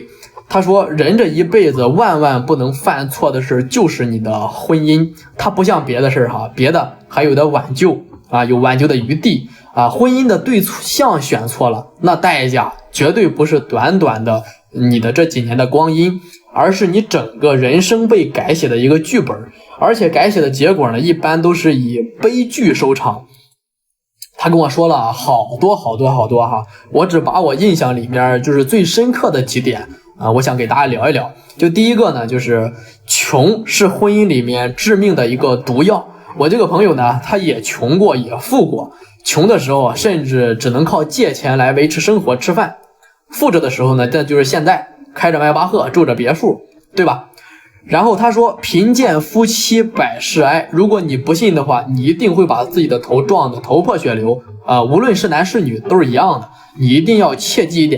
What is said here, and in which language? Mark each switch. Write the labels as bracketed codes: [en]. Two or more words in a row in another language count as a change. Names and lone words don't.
[zh] 他說人這一輩子萬萬不能犯錯的事就是你的婚姻，它不像別的事別的還有的挽救有挽救的余地婚姻的對象選錯了，那代價絕對不是短短的你的這幾年的光陰，而是你整個人生被改寫的一個劇本，而且改寫的結果呢，一般都是以悲劇收场。他跟我說了好多我只把我印象裡面就是最深刻的幾點我想給大家聊一聊。就第一個呢，就是窮是婚姻裡面致命的一個毒藥。我這個朋友呢，他也窮過也富過，窮的時候甚至只能靠借錢來維持生活吃飯，富着的時候呢，这就是现在開着邁巴赫，住着別墅，對吧？然後他說貧賤夫妻百事哀，如果你不信的話，你一定會把自己的頭撞得頭破血流無論是男是女都是一樣的，你一定要切記一點。